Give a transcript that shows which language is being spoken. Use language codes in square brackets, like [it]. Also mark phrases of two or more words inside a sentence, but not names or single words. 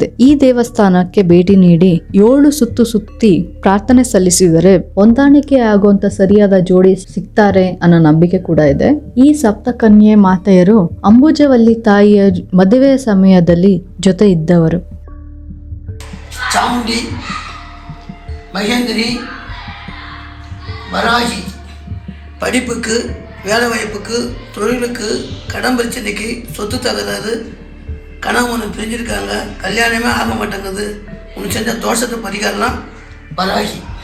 [kn] ಈ ದೇವಸ್ಥಾನಕ್ಕೆ ಭೇಟಿ ನೀಡಿ 7 ಸುತ್ತಿ ಪ್ರಾರ್ಥನೆ ಸಲ್ಲಿಸಿದರೆ ಹೊಂದಾಣಿಕೆ ಆಗುವಂತ ಸರಿಯಾದ ಜೋಡಿ ಸಿಗ್ತಾರೆ ಅನ್ನೋ ನಂಬಿಕೆ ಕೂಡ ಇದೆ. ಈ ಸಪ್ತ ಕನ್ಯೆ ಮಾತೆಯರು ಅಂಬುಜವಲ್ಲಿ ತಾಯಿಯ ಮದುವೆಯ ಸಮಯದಲ್ಲಿ ಜೊತೆ ಇದ್ದವರು. ಚಾಮುಂಡಿ, [ta] மகேந்திரி, வராகி படிப்புக்கு, வேலை வாய்ப்புக்கு, தொழிலுக்கு, கடன் பிரச்சனைக்கு, சொத்து தகராறு, கணவன் பிரிஞ்சிருக்காங்க, கல்யாணமே ஆக மாட்டேங்குது, உனக்கு செஞ்ச தோஷத்தை பரிகாரம்லாம் வராகி.